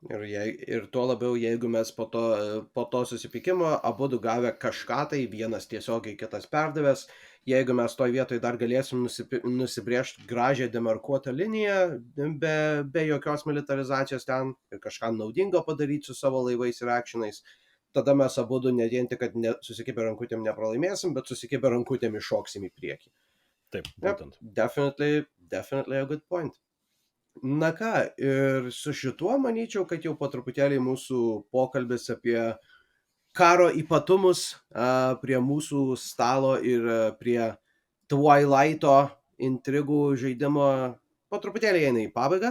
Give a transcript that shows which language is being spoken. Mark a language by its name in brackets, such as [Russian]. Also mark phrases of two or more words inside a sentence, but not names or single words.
[Lithuanian] Ir tuo labiau, jeigu mes po to susipykimo abudu gavę kažką, tai vienas tiesiogiai, kitas perdavęs, jeigu mes toj vietoj dar galėsim nusibrėžti gražią demarkuotą liniją, be jokios militarizacijos ten ir kažką naudingo padaryti su savo laivais ir actionais, tada mes abudu ne vien tik, kad susikibę rankutėm nepralaimėsim, bet susikibę rankutėm iššoksim į priekį. Taip, būtent. [English] Definitely a good point. [Lithuanian] Na ką, ir su šituo manyčiau, kad jau po truputėlį mūsų pokalbis apie karo ypatumus prie mūsų stalo ir prie Twilighto intrigų žaidimo po truputėlį eina į pabaigą.